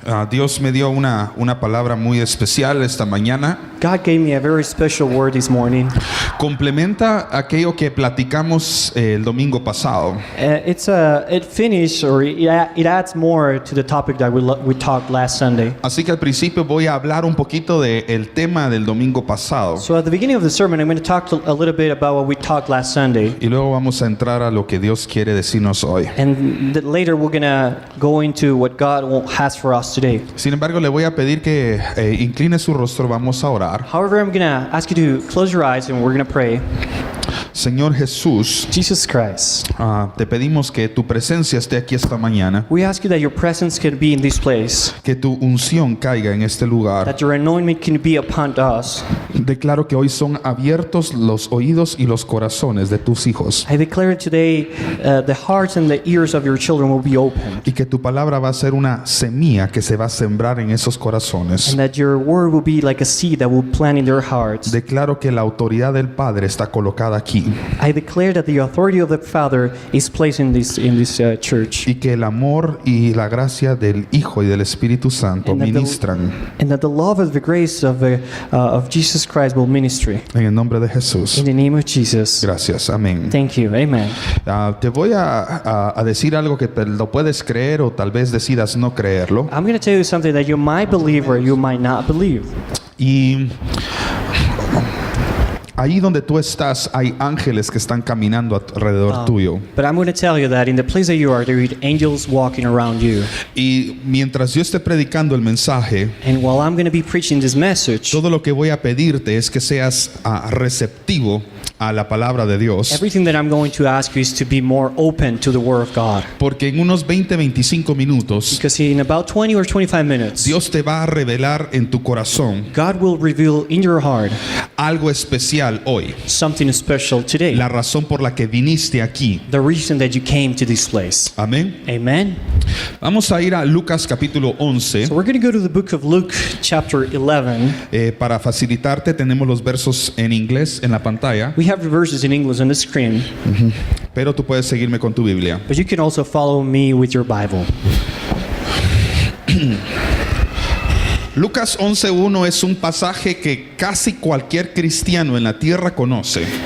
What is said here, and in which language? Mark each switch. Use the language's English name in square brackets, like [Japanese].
[Spanish] Dios me dio una palabra muy especial esta mañana. [English] God gave me a very special word this morning. [Spanish] Complementa aquello que platicamos el domingo pasado. [English] It finished, or it adds more to the topic that we talked last Sunday. [Spanish] Así que al principio voy a hablar un poquito del tema del domingo pasado. [English] So at the beginning of the sermon, I'm going to talk a little bit about what we talked last Sunday. [Spanish] Y luego vamos a entrar a lo que Dios quiere decirnos hoy. [English] And later we're going to go into what God has for us today. [Spanish] Sin embargo, le voy a pedir que incline su rostro. Vamos a orar. [English] However, I'm going to ask you to close your eyes and we're going to pray. [Spanish] Señor Jesús, [English] Jesus Christ, [Spanish] te pedimos que tu presencia esté aquí esta mañana, [English] we ask you that your presence can be in this place, [Spanish] que tu unción caiga en este lugar. [English] that your anointment can be upon us. [Spanish] Declaro que hoy son abiertos los oídos y los corazones de tus hijos, [English] I declare today the hearts and the ears of your children will be open, [Spanish] y que tu palabra va a ser una semilla que se va a sembrar en esos corazones. [English] and that your word will be like a seed that will plant in their hearts. [Spanish] Declaro que la autoridad del Padre está colocada aquí, [English] I declare that the authority of the Father is placed in this church, [Spanish] y que el amor y la gracia del Hijo y del Espíritu Santo [English] And that the- [Spanish] ministran [English] and that the love and the grace of Jesus Christ will ministry. [Spanish] en el nombre de Jesús. [English] In the name of Jesus. [Spanish] Gracias, amén. [English] Thank you. Amen. [Spanish] Te voy a decir algo que te lo puedes creer o tal vez decidas no creerlo. [English] I'm going to tell you something that you might believe or you might not believe. [Spanish] Y ahí donde tú estás hay ángeles que están caminando alrededor tuyo. [English] But I'm going to tell you that in the place that you are, there are angels walking around you. [Spanish] Y mientras yo esté predicando el mensaje, [English] And while I'm going to be preaching this message, [Spanish] todo lo que voy a pedirte es que seas receptivo a la palabra de Dios. [English] everything that I'm going to ask you is to be more open to the Word of God. [Spanish] Porque en unos 20-25 minutos [English] Because in about 20 or 25 minutes, [Spanish] Dios te va a revelar en tu corazón [English] God will reveal in your heart [Spanish] algo especial hoy. [English] something special today. [Spanish] La razón por la que viniste aquí. [English] The reason that you came to this place. [Spanish] Amén. [English] Amen. [Spanish] Vamos a ir a Lucas capítulo 11. [English] So we're going to go to the book of Luke chapter 11. [Spanish] Para facilitarte tenemos los versos en inglés en la pantalla, [English] We have the verses in English on the screen, [Spanish] pero tú puedes seguirme con tu Biblia. [English] but you can also follow me with your Bible. [Spanish] Lucas 11:1 es un pasaje que casi cualquier cristiano en la tierra conoce.